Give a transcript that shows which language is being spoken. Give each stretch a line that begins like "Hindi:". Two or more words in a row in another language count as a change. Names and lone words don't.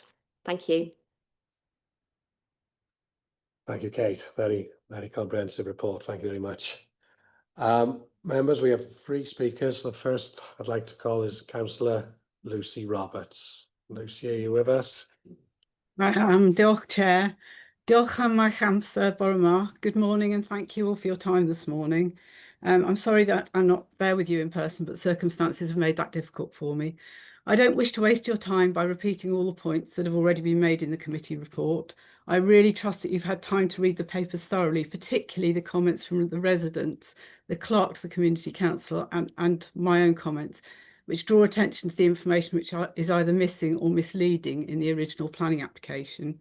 English: Thank you. Thank you, Kate. Very, very comprehensive report. Thank you very much. Members, we have 3 speakers. The first I'd like to call is Councillor Lucy Roberts. Lucy, are you with us?
Welsh: Diolch, Chair. Diolch am eich amser bore 'ma.
English: Good morning and thank you all for your time this morning. I'm sorry that I'm not there with you in person, but circumstances have made that difficult for me. I don't wish to waste your time by repeating all the points that have already been made in the committee report. I really trust that you've had time to read the papers thoroughly, particularly the comments from the residents, the clerk to the Community Council and my own comments, which draw attention to the information which is either missing or misleading in the original planning application.